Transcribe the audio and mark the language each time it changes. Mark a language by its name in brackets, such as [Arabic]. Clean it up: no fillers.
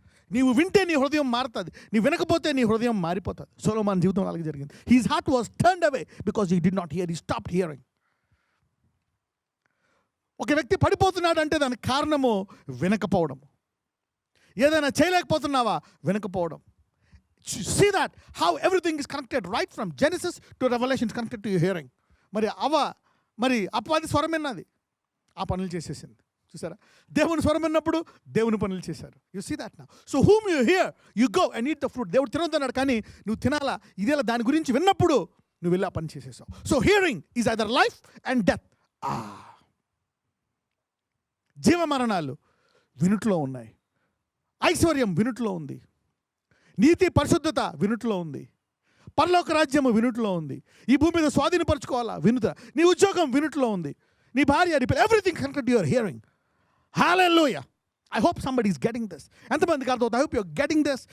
[Telugu] నీవు వింటే నీ హృదయం మారుతుంది, నీ వినకపోతే నీ హృదయం మారిపోతుంది. సొలొమోను జీవితం అలాగే జరిగింది. [English] His heart was turned away because he did not hear, he stopped hearing. [Telugu] ఒక వ్యక్తి పడిపోతున్నాడు అంటే దానికి కారణము వినకపోవడం. ఏదైనా చేయలేకపోతున్నావా, వినకపోవడం. [English] See that how everything is connected right from Genesis to Revelation is connected to your hearing. [Telugu] మరి అపవాది స్వరం విన్నది, ఆ పనులు చేసేసింది. చూసారా? దేవుని స్వరం విన్నప్పుడు దేవుని పనులు చేశారు. [English] You see that now. So whom you hear you go and eat the fruit. [Telugu] దేవుడు తినొద్దన్నాడు కానీ నువ్వు తినాలా, ఇదేలా దాని గురించి విన్నప్పుడు నువ్వు వెళ్ళి ఆ పని చేసేసావు. [English] So hearing is either life and death. [Telugu] జీవ మరణాలు వినుట్లో ఉన్నాయి, ఐశ్వర్యం వినుట్లో ఉంది, నీతి పరిశుద్ధత వినుట్లో ఉంది, పరలోక రాజ్యము వినుట్లో ఉంది, ఈ భూమి మీద స్వాధీనపరచుకోవాలా వినుట, నీ ఉద్యోగం వినుట్లో ఉంది, నీ భార్య, [English] Everything connected to your hearing. [Telugu] Hallelujah. [English] I hope somebody is getting this. [Telugu] ఎంతమందికి అర్థం? [English] I hope you're getting this.